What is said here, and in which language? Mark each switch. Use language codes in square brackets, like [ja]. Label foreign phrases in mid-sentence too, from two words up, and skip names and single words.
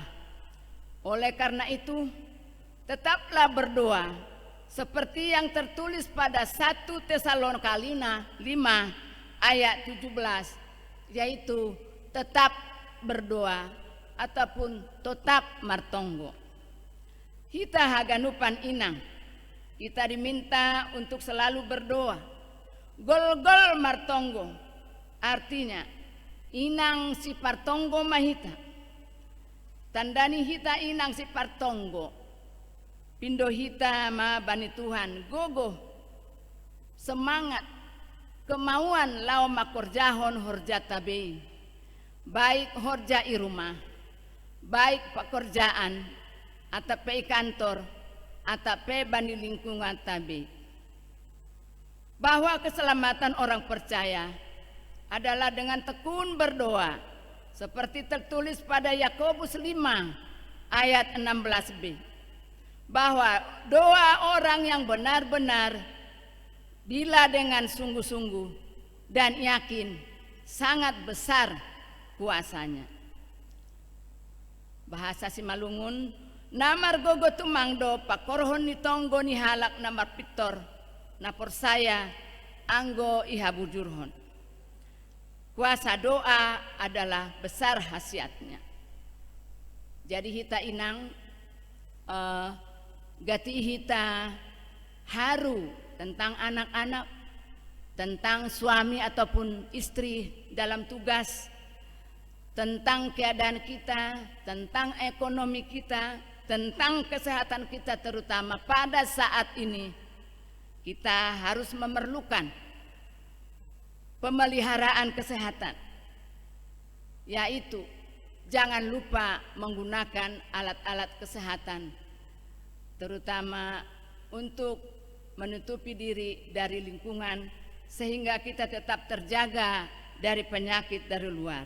[id] Oleh karena itu, tetaplah berdoa seperti yang tertulis pada 1 Tesalonika 5 ayat 17, yaitu tetap berdoa ataupun tetap martonggo. Kita haganupan inang, kita diminta untuk selalu berdoa. [bts] Gol-gol martonggo artinya inang si partonggo mahita. Tandani hita inang si partonggo, pindo hita ma bani Tuhan, gogo, [id] semangat, kemauan [bts] lau makorjahon horja tabei, baik horja i rumah, [id] baik pekerjaan, [bts] atape kantor, atape bani lingkungan tabei. [id] Bahwa keselamatan orang percaya adalah dengan tekun berdoa, seperti tertulis pada Yakobus 5 ayat 16b, bahwa doa orang yang benar-benar bila dengan sungguh-sungguh dan yakin sangat besar kuasanya. Bahasa Simalungun, [bts] namar gogo tumangdo pakorhon ni tonggo ni halak namar pitor napor saya anggo ihabujurhon. [id] Kuasa doa adalah besar khasiatnya. Jadi [bts] hita inang gati hita haru [id] tentang anak-anak, tentang suami ataupun istri dalam tugas, tentang keadaan kita, tentang ekonomi kita, tentang kesehatan kita, terutama pada saat ini kita harus memerlukan pemeliharaan kesehatan, yaitu jangan lupa menggunakan alat-alat kesehatan, terutama untuk menutupi diri dari lingkungan sehingga kita tetap terjaga dari penyakit dari luar.